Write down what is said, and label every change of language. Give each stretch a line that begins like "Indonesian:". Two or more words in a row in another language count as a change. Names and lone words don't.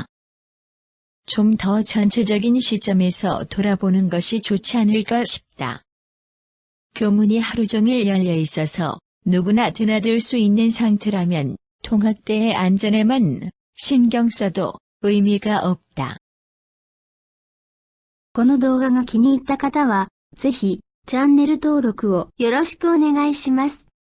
Korean: 좀 더 전체적인 시점에서 돌아보는 것이 좋지 않을까 싶다. 교문이 하루 종일 열려 있어서 누구나 드나들 수 있는 상태라면 통학 때의 안전에만 신경 써도 의미가 없다.
Japanese: この動画が気に入った方は、ぜひ、チャンネル登録をよろしくお願いします。